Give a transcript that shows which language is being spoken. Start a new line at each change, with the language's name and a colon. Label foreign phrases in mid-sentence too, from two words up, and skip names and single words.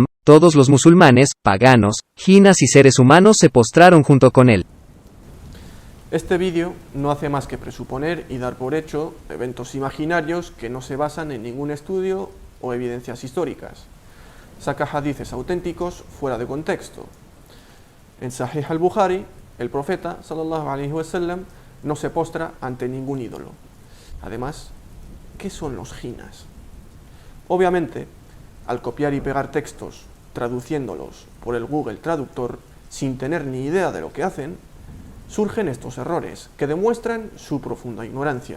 Spanish: Todos los musulmanes, paganos, jinas y seres humanos se postraron junto con él. Este vídeo no hace más que presuponer y dar por hecho eventos imaginarios que no se basan en ningún estudio o evidencias históricas. Saca hadices auténticos fuera de contexto. En Sahih al-Bukhari, el profeta,
Arabic: صلى الله عليه وسلم,
Spanish: no se postra ante ningún ídolo. Además, ¿qué son los jinas? Obviamente, al copiar y pegar textos, traduciéndolos por el Google Traductor, sin tener ni idea de lo que hacen, surgen estos errores que demuestran su profunda ignorancia.